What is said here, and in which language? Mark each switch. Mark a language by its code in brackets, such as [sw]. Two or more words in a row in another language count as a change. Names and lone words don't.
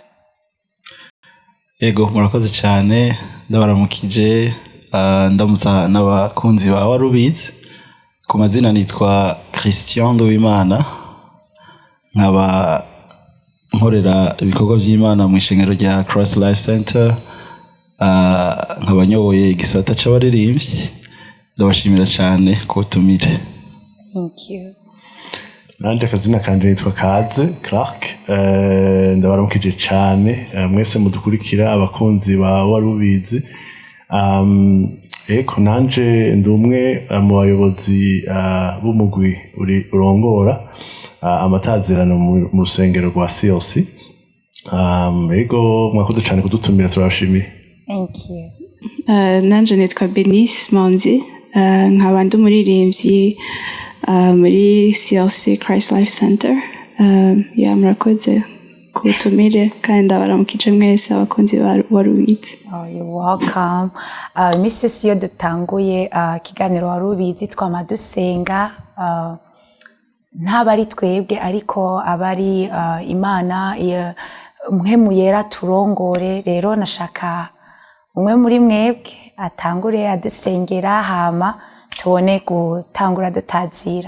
[rn] Yego murakoze cyane ndabaramukije ndamusa n'abakunzi ba Warubizi ku mazina nitwa Christian Nduwimana nkaba nkorera ibikorwa by'Imana mu ishengero rya Cross Life Center nkaba nyoboye igisata c'abaririmbyi ndabashimira cyane ko tumire. [en] Thank you. [rn] Nanje akazina kanje nitwa Kaze Clark ndabaramukije cyane mwese mudukurikira abakunzi ba Warubizi eko nanje ndumwe mu bayobozi b'umugwi urongora amatazirano mu rusengero rwa CLC ego mwakoze cyane kudutumira turabashimiye. [en] Thank you. [rn] Nanje nitwa Benis Manzi nkaba ndi umuririmbyi muri CLC Christ Life Center murakoze kutumire kandi ndabaramukije mwese abakunzi ba Warubizi. [en] You're welcome. Mrs. [rn] Yo dutanguye kiganiro Warubizi twamadusenga ntabari twebwe ariko abari Imana mwe muyera turongore. Rero nashaka umwe muri mwebwe atangure adusengera hama tubone gutangura dutazira.